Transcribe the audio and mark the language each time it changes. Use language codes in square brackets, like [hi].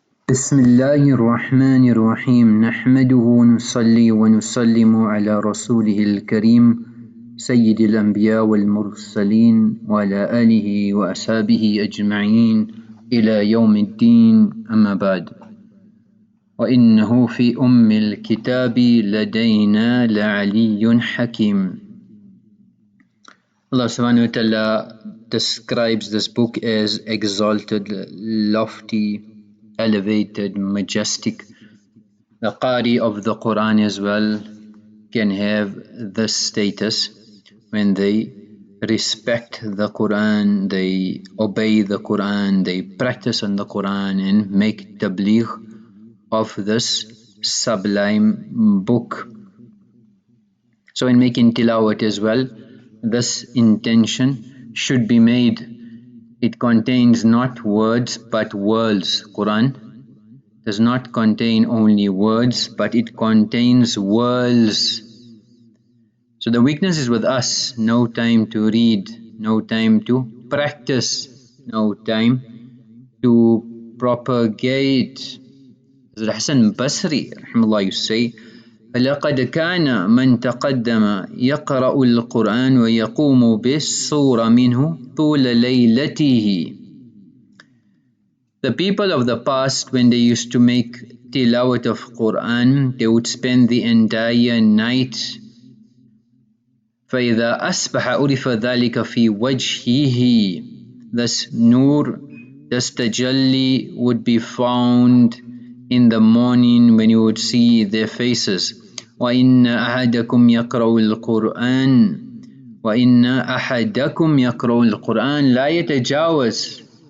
[ar] بسم الله الرحمن الرحيم نحمده ونصلي ونسلم على رسوله الكريم سيد الأنبياء والمرسلين وعلى آله وأصحابه أجمعين إلى يوم الدين أما بعد وإنه في الكتاب لدينا لعلي حكيم. [en] Allah subhanahu wa ta'ala describes this book as exalted, lofty, elevated, majestic. The Qaari of the Qur'an as well can have this status when they respect the Qur'an, they obey the Qur'an, they practice on the Qur'an and make tabligh of this sublime book. So in making tilawat as well, this intention should be made. It contains not words but worlds. Quran does not contain only words but it contains worlds. So the weakness is with us. No time to read, no time to practice, no time to propagate. As Hasan Basri rahimahullah used to say, [ar] لقد كان من تقدم يقرأ القرآن ويقوم بالصورة منه طول ليلته. [en] The people of the past, when they used to make tilawat of Quran, they would spend the entire night. [ar] فإذا أصبح عرف ذلك في وجهه. [en] This nur, this tajalli would be found in the morning when you would see their faces. [ar] وَإِنَّ أَحَدَكُمْ يَقْرَأُ الْقُرْآنَ وَإِنَّ أَحَدَكُمْ يَقْرَأُ الْقُرْآنَ لَا يَتَجَاوَزْ.